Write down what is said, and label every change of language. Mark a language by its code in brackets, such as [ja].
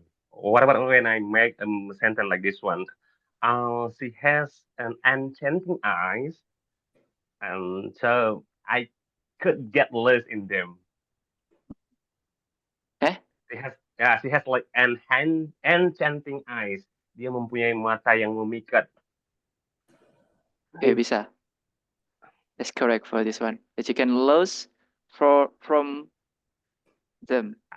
[en] What about when I make a sentence like this one? She has an enchanting eyes, and so I could get lost in them. She has like enchanting eyes. [id] Dia mempunyai mata yang memikat. Oke, bisa. [en] That's correct for this one. That you can lose from them.